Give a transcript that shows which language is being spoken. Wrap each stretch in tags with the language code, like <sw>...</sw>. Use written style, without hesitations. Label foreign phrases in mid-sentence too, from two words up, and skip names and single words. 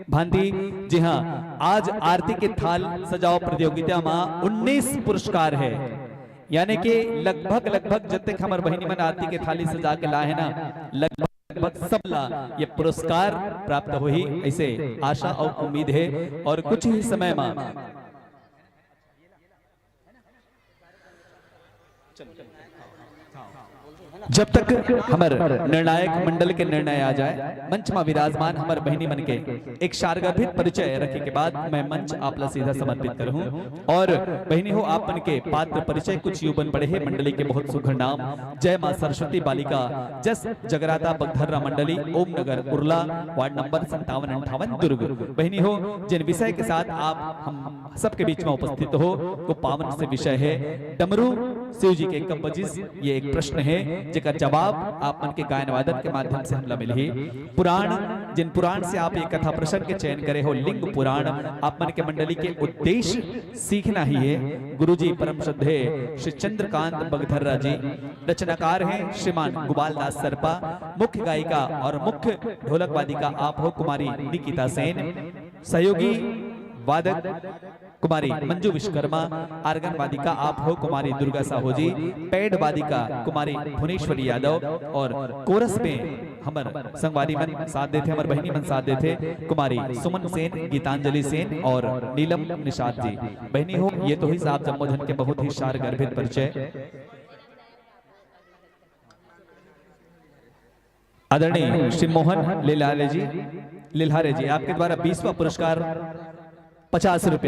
<hne>भांति जी हाँ आज आरती के थाल सजाओ प्रतियोगिता में 19 पुरस्कार है यानी कि लगभग जब तक हमारे बहनी मन आरती के थाली सजा के लाए है ना लगभग सबला ये पुरस्कार प्राप्त हुई ऐसे आशा और उम्मीद है। और कुछ ही समय में जब तक हमारे निर्णायक मंडल के निर्णय आ जाए मंच में विराजमान हमारे बहनी मन के एक शारगर्भित परिचय रखे के बाद मैं मंच आपला सीधा समर्पित करूं। और बहनी हो आप मन के पात्र परिचय कुछ युवन पड़े हैं मंडली के बहुत सुघर नाम जय मां सरस्वती बालिका जस जगराता बगधर्रा मंडली ओम नगर उर्ला वार्ड नंबर 5758 दुर्ग। बहनी हो जिन विषय के साथ आप हम सबके बीच में उपस्थित हो वो पावन से विषय है डमरू शिव जी के कंपोजिस। ये एक प्रश्न है जिसका जवाब आप मन के गायन वादन के माध्यम से हमला मिली। पुराण जिन पुराण से आप एक कथा प्रसंग के चयन करे हो लिंग पुराण आप मन के मंडली के उद्देश्य सीखना ही है। गुरुजी परम श्रद्धे श्री चंद्रकांत बगधर्रा जी रचनाकार हैं श्रीमान गोपाल दास सरपा। मुख्य गायिका और मुख्य ढोलक वादिका आप हो कुमारी निकिता सेन। सहयोगी वादक कुमारी मंजू विश्वकर्मा। आर्गन वादिका आप हो कुमारी दुर्गा साहू जी। पैड वादिका कुमारी भुवनेश्वरी यादव। और कोरस में हमर संगवारी मन साथ देते हमर बहनी मन साथ देते कुमारी सुमन सेन गीतांजलि सेन और नीलम निषाद जी। बहनी हो ये तो ही साहब जम्मोधन के बहुत ही शार गर्भित परिचय। आदरणीय श्री मोहन लिल्हारे जी आपके द्वारा 20वां पुरस्कार 50 रुपया।</hne>